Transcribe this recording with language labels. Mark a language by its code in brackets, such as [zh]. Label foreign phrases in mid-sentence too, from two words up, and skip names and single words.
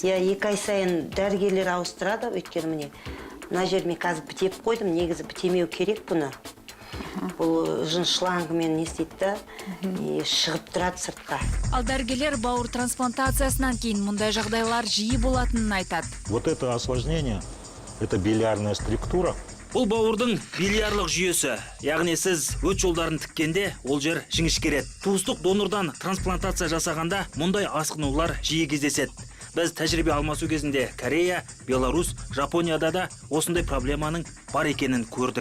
[kk] 2 ай сайын дәрігерлер ауыстырады, өйткені міне. Мына жер мен қазір бітеп қойдым, негізі бітемеу керек бұны. Бұл жын шлангымен не істейді, шығып тұрады сыртқа. Ал дәрігерлер бауыр трансплантациясынан кейін мұндай жағдайлар жиі болатынын айтады. [ru] Вот это осложнение, это билиарная структура. [kk] Бұл бауырдың билиарлық жүйесі, яғни сіз өт жолдарын тіккенде ол жер жіңішкереді. Туыстық донордан трансплантация жасағанда мұндай асқынулар жиі кездеседі. Біз тәжірибе алмасу кезінде Корея, Беларусь, Жапонияда да осындай проблеманың бар екенін көрдік.